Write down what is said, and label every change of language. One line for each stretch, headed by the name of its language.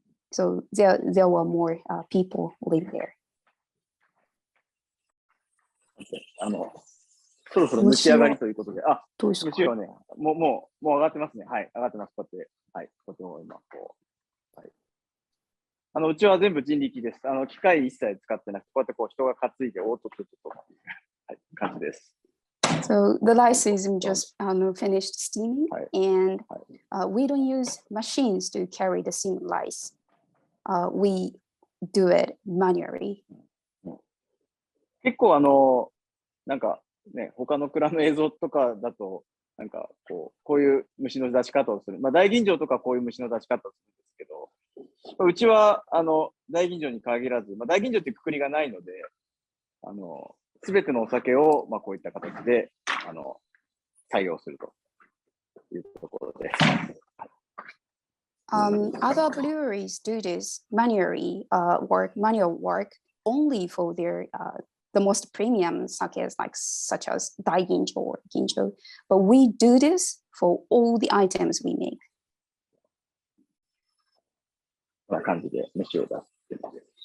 English: So there were more people live there.
Japanese: そろそろ蒸し上がりということで、どうですか？蒸しはね、もう上がってますね。はい、上がってます。こうやって、はい、こうやって今はい。うちは全部人力です。機械一切使ってなくて、こうやって人が担いでオートクッと、はい、感じです。
English: So the rice is just finished steaming, and we don't use machines to carry the steamed rice. We do it manually.
Japanese: 結構なんかね、他の蔵の映像とかだと、なんかこういう虫の出し方をする。まあ大吟醸とかこういう虫の出し方をするんですけど、うちは大吟醸に限らず、まあ大吟醸っていうくくりがないので、すべてのお酒をまあこういった形で採用するというところです。
English: Other breweries do this manual work only for their the most premium sakes such as Daiginjo or Ginjo, but we do this for all the items we make.
Japanese: こんな感じで飯を出してます。